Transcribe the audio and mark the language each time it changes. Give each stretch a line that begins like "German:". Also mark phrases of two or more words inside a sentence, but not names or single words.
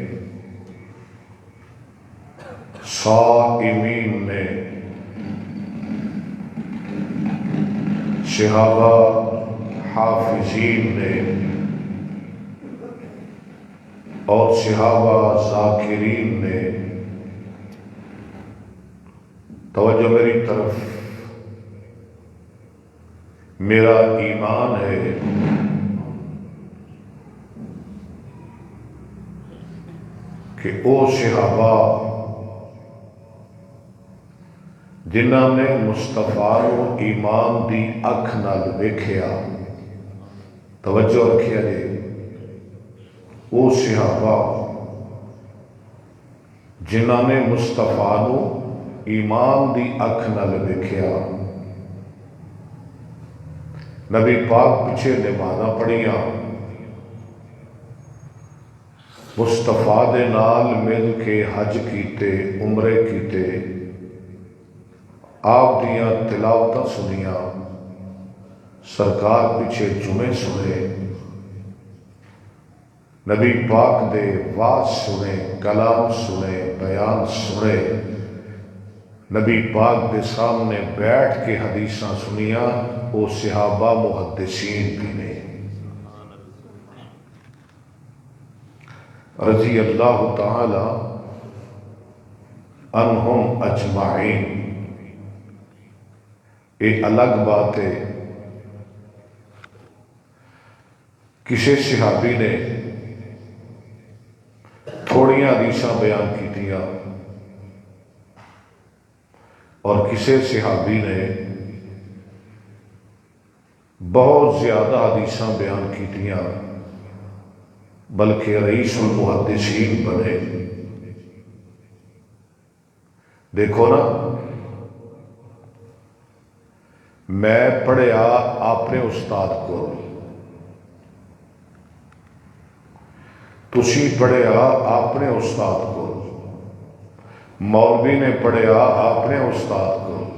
Urdu: صائمین نے، صحابہ حافظین نے، اور صحابہ ذاکرین نے۔ توجہ میری طرف، میرا ایمان ہے کہ
Punjabi: او صحابہ جنہاں نے مصطفیٰ نو ایمان دی اکھ نال ویکھیا، توجہ رکھیا جی، او صحابہ جنہاں نے مصطفیٰ نو ایمان دی اکھ نال ویکھیا، نبی پاک پیچھے نمازاں پڑھیاں، مصطفیٰ دے نال مل کے حج کیتے، عمرے کیتے، آپ دیاں تلاوتاں سنیاں، سرکار پیچھے جمعے سنے، نبی پاک دے واز سنے، کلام سنے، بیان سنے، نبی پاک دے سامنے بیٹھ کے حدیثاں سنیاں،
Urdu: وہ صحابہ محدثین بھی نے رضی اللہ تعالی عنہم اجمعین۔ ایک الگ بات ہے، کسی صحابی نے تھوڑیاں حدیثاں بیان کیتیاں اور کسی صحابی نے بہت زیادہ حدیثاں بیان کیتیاں، بلکہ رئیس المحدثین بنے۔
Punjabi: دیکھو نا، میں پڑھیا اپنے استاد کو، تسی پڑھیا اپنے استاد کو، مولوی نے پڑھیا اپنے استاد کو،